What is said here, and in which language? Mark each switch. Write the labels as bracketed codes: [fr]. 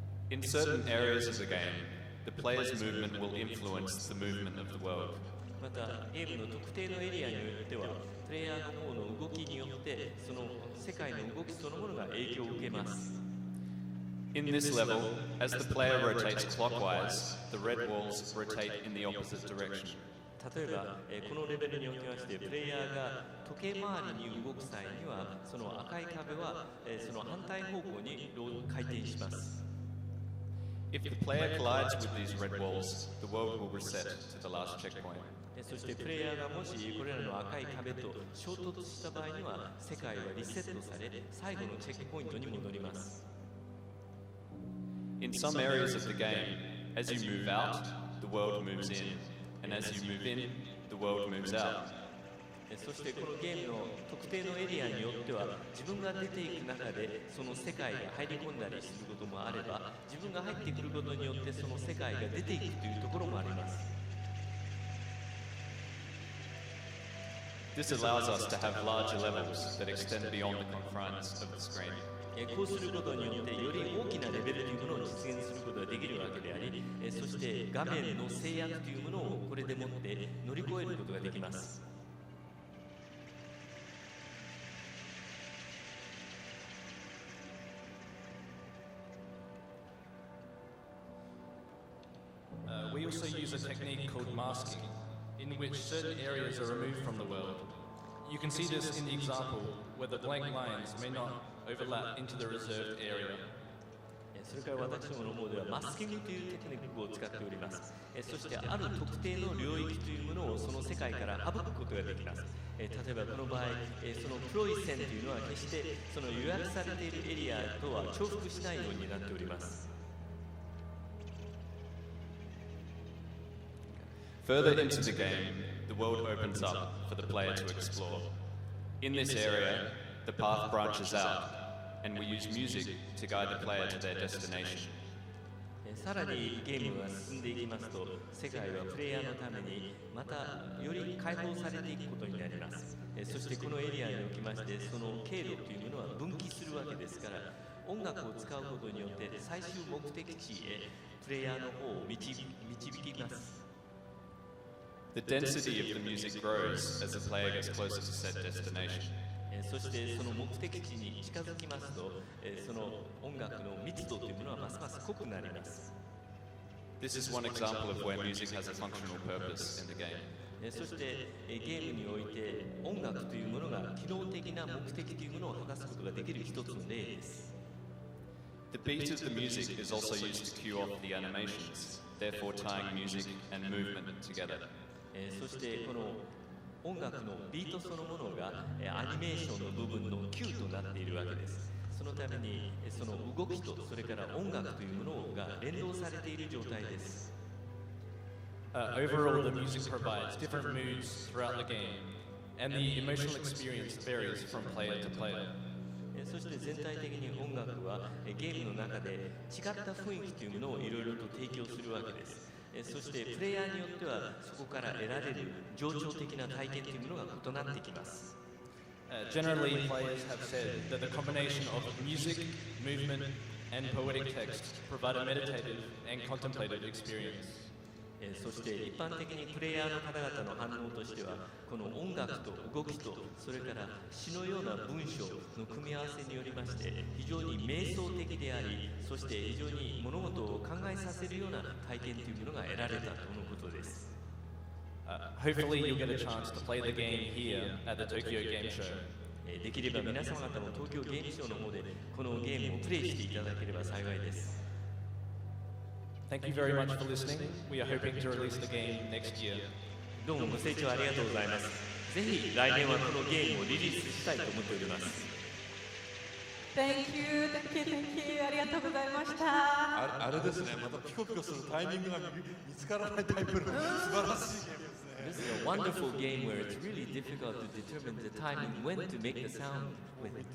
[en] In certain areas of the game, the player's movement will influence the movement of the world. [ja] またゲームの特定のエリアによってはプレイヤーの方の動きによってその世界の動きそのものが影響を受けます。 [en] In this level, as the player rotates clockwise, the red walls rotate in the opposite direction. [ja] 例えば、このレベルにおきましてプレイヤーが時計回りに動く際にはその赤い壁は、その反対方向に回転します。 [en] If the player collides with these red walls, the world will reset to the last checkpoint. [ja] そしてプレイヤーがもしこれらの赤い壁と衝突した場合には世界はリセットされ最後のチェックポイントに戻ります。 [en] In some areas of the game, as you move out, the world moves in, and as you move in, the world moves out. [ja] そしてこのゲームの特定のエリアによっては自分が出ていく中でその世界が入り込んだりすることもあれば自分が入ってくることによってその世界が出ていくというところもあります。 [en] This allows us to have larger levels that extend beyond the confines of the screen. [ja] こうすることによってより大きなレベルというものを実現することができるわけであり、そして画面の制約というものをこれでもって乗り越えることができます。 [en] We also use a technique called masking, in which certain areas are removed from the world. You can see this in the example where the blank lines may not overlap into the reserved area. [ja] それから私どもの方ではマスキングというテクニックを使っております。そしてある特定の領域というものをその世界から省くことができます。例えばこの場合、その黒い線というのは決してその予約されているエリアとは重複しないようになっております。 [en] Further into the game, the world opens up for the player to explore. In this area, the path branches out, and we use music to guide the player to their destination. [ja] さらにゲームが進んでいきますと、世界はプレイヤーのためにまたより解放されていくことになります。そしてこのエリアにおきまして、その経路というものは分岐するわけですから、音楽を使うことによって最終目的地へプレイヤーの方を導きます。 [en] The density of the music grows as the player gets closer to said destination. [ja] そしてその目的地に近づきますと、その音楽の密度というものはますます濃くなります。 [en] This is one example of where music has a functional purpose in the game. [ja] そしてゲームにおいて音楽というものが機能的な目的というものを果たすことができる一つの例です。 [en] The beat of the music is also used to cue off the animations, therefore tying music and movement together. [ja] そしてこの音楽のビートそのものがアニメーションの部分のキューとなっているわけです。そのためにその動きとそれから音楽というものが連動されている状態です。 [en] Overall, the music provides different moods throughout the game, and the emotional experience varies from player to player. [ja] そして全体的に音楽はゲームの中で違った雰囲気というものをいろいろと提供するわけです。そしてプレイヤーによってはそこから得られる情緒的な体験というものが異なってきます。 [en] Generally, players have said that the combination of music, movement, and poetic text provide a meditative and contemplative experience. [ja] そして一般的にプレイヤーの方々の反応としてはこの音楽と動きとそれから詩のような文章の組み合わせによりまして非常に瞑想的でありそして非常に物事を考えさせるような体験というものが得られたとのことです。 [en] Hopefully you'll get a chance to play the game here at the Tokyo Game Show. [ja] できれば皆様方も東京ゲームショーの方でこのゲームをプレイしていただければ幸いです。 [en] Thank you very much for listening. We are hoping to release the game next year. [ja] どうもご清聴ありがとうございます。ぜひ来年はこのゲームをリリースしたいと思っております。 [en] Thank you, thank you, thank you. [ja] ありがとうございました。ああれですね、またピコピコするタイミングが見つからないタイプの素晴らしいゲームですね。 [en] This is a wonderful game where it's really difficult to determine the timing when to make the sound with it.